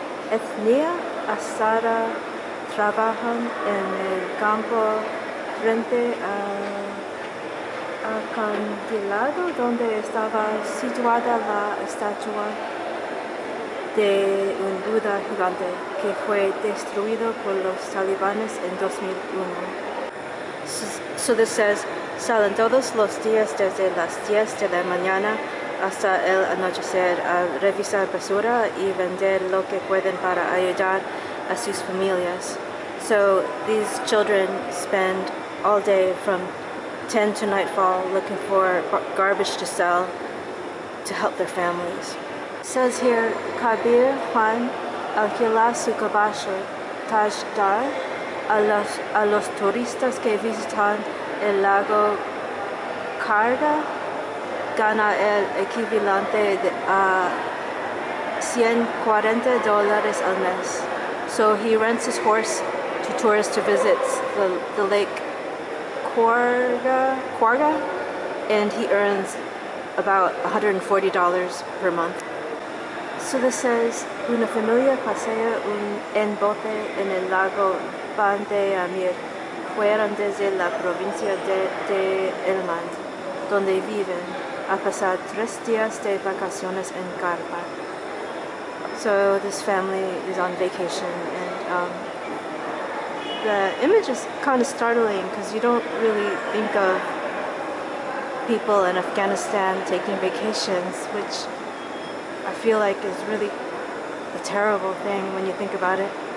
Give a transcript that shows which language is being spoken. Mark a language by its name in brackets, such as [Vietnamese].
[Spanish] etnia asara trabajan en el campo frente al acantilado donde estaba situada la estatua de un Buda gigante que fue destruido por los talibanes en 2001. [English] So this says, [Spanish] salen todos los días desde las 10 de la mañana hasta el anochecer a revisar basura y vender lo que pueden para ayudar a sus familias. [English] So these children spend all day from 10 to nightfall looking for garbage to sell to help their families. It says here, [Spanish] Kabir Juan alquila su caballo Tajdar a los turistas que visitan el lago Karga, gana el equivalente a $140 al mes. [English] So he rents his horse to tourists to visit the lake Kwarga, and he earns about $140 per month. So this says, [Spanish] una familia pasea en bote en el lago Bandeamir, fueron desde la provincia de Helmand, donde viven, a pasar 3 días de vacaciones en carpa. [English] So this family is on vacation, and the image is kind of startling because you don't really think of people in Afghanistan taking vacations, which I feel like is really a terrible thing when you think about it.